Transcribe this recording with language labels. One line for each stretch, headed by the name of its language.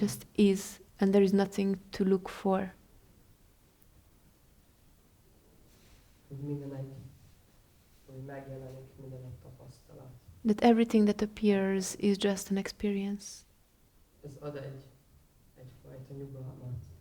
English: just is, and there is nothing to look for.
Hungarian: Hogy minden hogy megjelenik, minden egy tapasztalat.
English: That everything that appears is just an experience.
Hungarian: Ez ad egyfajta nyugalmat.